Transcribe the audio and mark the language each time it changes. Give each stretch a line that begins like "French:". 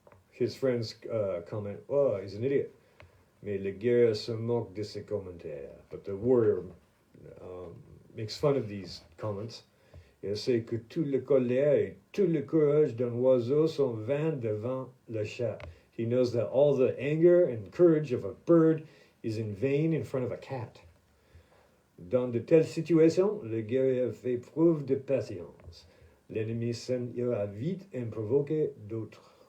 English: His friends comment, oh, he's an idiot.
French: Mais le guerrier se moque de ses commentaires.
English: But the warrior makes fun of these comments.
French: Il sait que toute la colère et tout le courage d'un oiseau sont vains devant le chat.
English: He knows that all the anger and courage of a bird is in vain in front of a cat.
French: Dans de telles situations, le guerrier fait preuve de patience. L'ennemi s'en ira vite et provoque d'autres.